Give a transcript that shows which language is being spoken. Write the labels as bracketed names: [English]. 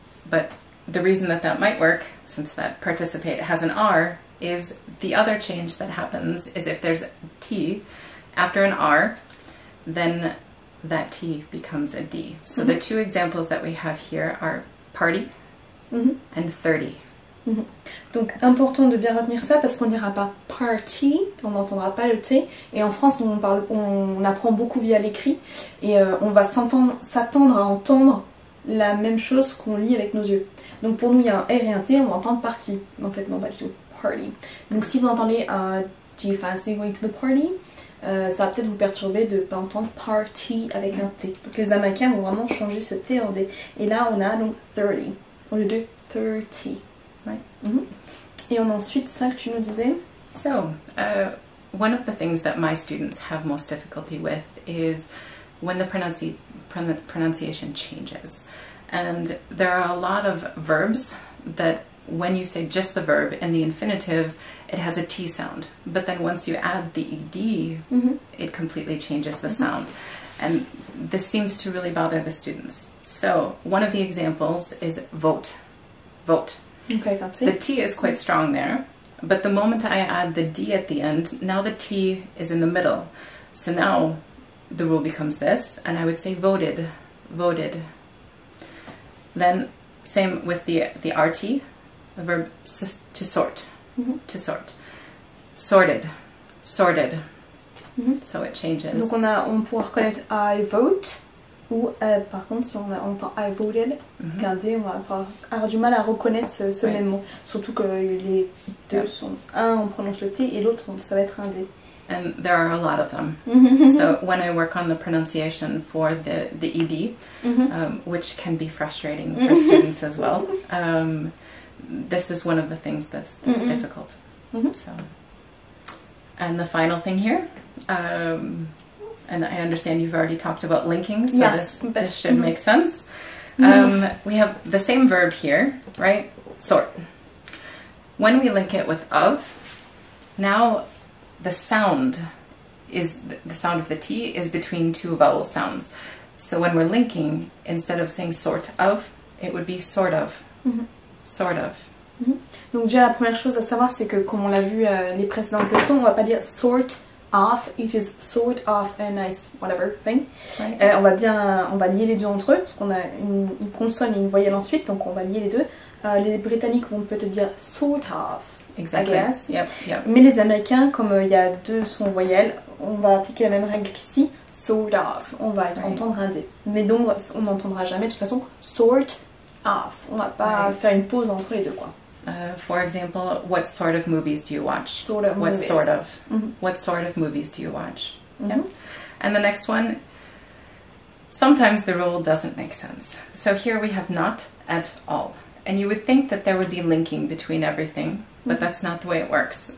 [English] But the reason that might work, since that participate has an R, is the other change that happens is if there's T after an R, then that T becomes a D. So the two examples that we have here are party and 30. [French] Donc important de bien retenir ça parce qu'on dira pas party, on n'entendra pas le T. Et en France on apprend beaucoup via l'écrit et on va s'attendre à entendre la même chose qu'on lit avec nos yeux. Donc pour nous il y a un R et un T, on va entendre party. Mais en fait non pas du tout, party. Donc si vous entendez [English] do you fancy going to the party? [French] Ça va peut-être vous perturber de ne pas entendre party avec un T. Donc les Américains vont vraiment changer ce T en D. Et là on a donc 30 au lieu de 30. [English] Right. [French] Et on a ensuite ça que tu nous disais. [English] So, one of the things that my students have most difficulty with is when the pronunciation changes. And there are a lot of verbs that when you say just the verb in the infinitive, it has a T sound. But then once you add the ED, it completely changes the sound. And this seems to really bother the students. So one of the examples is vote. Vote. Okay, the T is quite strong there. But the moment I add the D at the end, now the T is in the middle. So now the rule becomes this, and I would say voted, voted. Then same with the RT, the verb to sort, to sort. Sorted, sorted. So it changes. [French] Donc on pourra reconnaître [English] I vote [French] ou par contre si on entend [English] I voted [French] qu'un D, on va avoir du mal à reconnaître ce même mot. Surtout que les deux sont un on prononce le T et l'autre ça va être un D. [English] And there are a lot of them. So when I work on the pronunciation for the ED, which can be frustrating for students as well, this is one of the things that's difficult. So, and the final thing here, and I understand you've already talked about linking, so yes, this should make sense. We have the same verb here, right? Sort. When we link it with of, now the sound the sound of the T is between two vowel sounds. So when we're linking, instead of saying sort of, it would be sort of. Sort of. [French] Donc déjà la première chose à savoir, c'est que comme on l'a vu les précédentes leçons, on va pas dire sort of, [English] it is sort of a nice whatever thing. Right. [French] On va lier les deux entre eux parce qu'on a une consonne et une voyelle ensuite, donc on va lier les deux. Les Britanniques vont peut-être dire sort of. [English] Exactly. I guess. Yep. [French] Mais les Américains, comme il y a deux sons voyelles, on va appliquer la même règle qu'ici. Sort of. On va entendre un D. Mais donc on n'entendra jamais de toute façon sort of. On va pas faire une pause entre les deux quoi. [English] For example, what sort of movies do you watch? Sort of what movies. sort of? What sort of movies do you watch? Yeah. And the next one, sometimes the rule doesn't make sense. So here we have not at all. And you would think that there would be linking between everything, but that's not the way it works.